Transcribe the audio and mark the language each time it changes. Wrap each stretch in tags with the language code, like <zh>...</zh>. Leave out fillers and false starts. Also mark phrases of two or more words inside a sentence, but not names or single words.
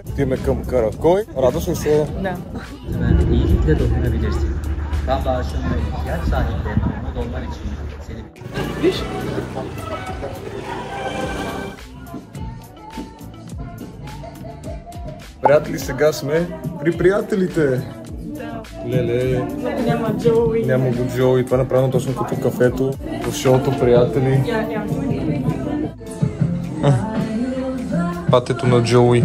<bg>Отиваме към Каракой. Радваш ли се? Да.</bg> <tr>iyilikle dokunabilirsin. Kan bağışına ihtiyaç sahiplerine umut olman için seni...</tr> <bg>Приятели, сега сме при приятелите. Леле. Няма Джоуи. Няма го Джоуи. Това е направено точно като кафето. В шоуто приятели. Патето на Джоуи.</bg>